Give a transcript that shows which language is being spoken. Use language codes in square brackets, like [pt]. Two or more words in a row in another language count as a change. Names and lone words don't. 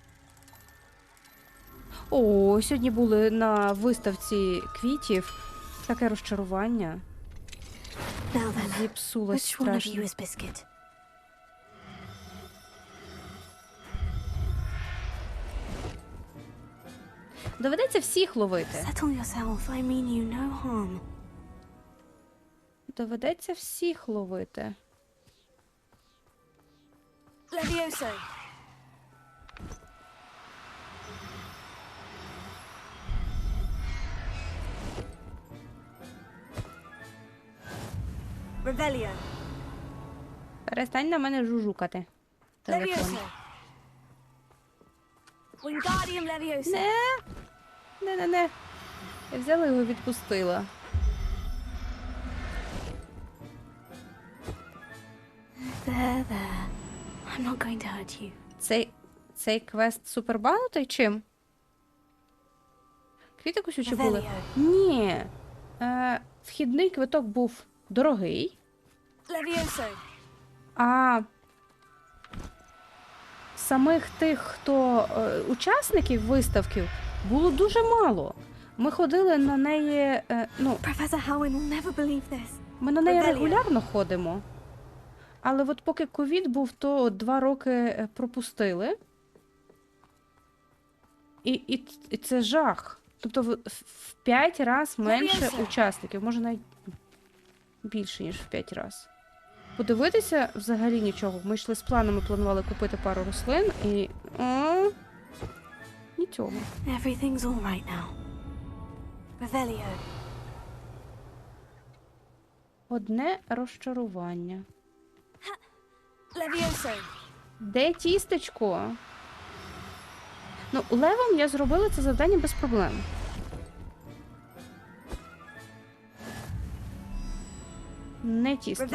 [uk] О, сьогодні були на виставці квітів. Таке розчарування. Зіпсулось страшно. Biscuit? Доведеться всіх ловити. [en] Settle yourself. I mean you no harm. [uk] Доведеться всіх ловити. Levioso. Revelio. Перестань на мене жужукати. Телефон. Levioso. Wingardium Leviosa. Не. Я взяла його і відпустила. There. [en] I'm not going to hurt you. [uk] Цей квест супербанутий чим? Квіти кусючі були? Ні. Вхідний квиток був дорогий. Levioso. А самих тих, хто учасників виставки, було дуже мало. Ми ходили на неї, [en] Professor Howin will never believe this. [uk] ми на неї Revelio. регулярно ходимо. Але от поки ковід був, то 2 роки пропустили. І це жах. Тобто в 5 разів менше учасників, може навіть більше, ніж в 5 разів. Подивитися взагалі нічого. Ми йшли з планами, планували купити пару рослин і... нічого. [en] Everything's all right now. [uk] Revelio. Одне розчарування. Levioso. Де тістечко? Ну, левом я зробила це завдання без проблем. Не тістечко.